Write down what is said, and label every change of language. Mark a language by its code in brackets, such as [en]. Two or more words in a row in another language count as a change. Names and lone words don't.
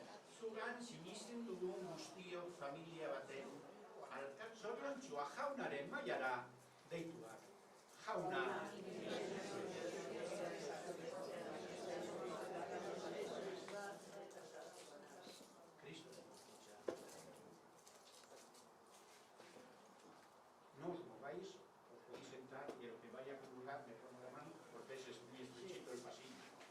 [eu] Zugan sinisten dugun guztiok familia baten, zoriontxua jaunaren mailara deituak. Jauna. Cristo. [es] No os mováis, os podéis sentar y el que vaya a comulgar me pongo la mano porque es muy estrechito el pasillo.